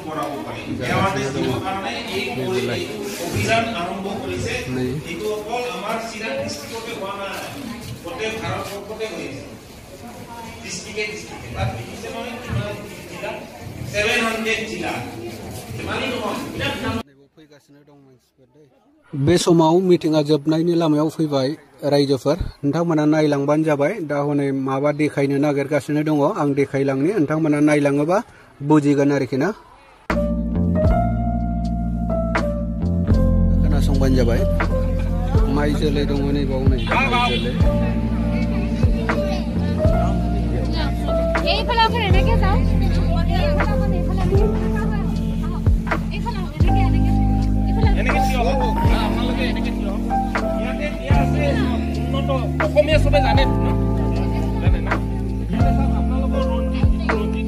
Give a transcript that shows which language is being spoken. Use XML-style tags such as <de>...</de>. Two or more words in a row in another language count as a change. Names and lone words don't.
<as>অভিযান আৰম্ভ কৰিছে এইটো অকল আমাৰ চিৰাং ডিস্ট্ৰিক্টতে হোৱা নাই গোটেই ভাৰতবৰ্ষতে হৈছে ডিস্ট্ৰিক্টে তাত দেখিছে মানে কিমান জিলা 700 জিলা মানে নহয়</as> <brx>फैगासिनो दं मानसिफोर दै बे समाव मिटिङा जोबनायनि लामायाव फैबाय रायजोफोर नोंथांमोना नायलांबानो जाबाय दा हनै माबा देखायनो नागिरगासिनो दङ आं देखायलांनि नोंथांमोना नायलाङोबा बुजिगोन आरोखि ना खोनासंबानो जाबाय माइ जोलै दङ नै बाव नै माइ जोलै</brx> <as>অসমীয়া সবে জানে জানে না আপোনালোকৰ ৰঞ্জিত</as>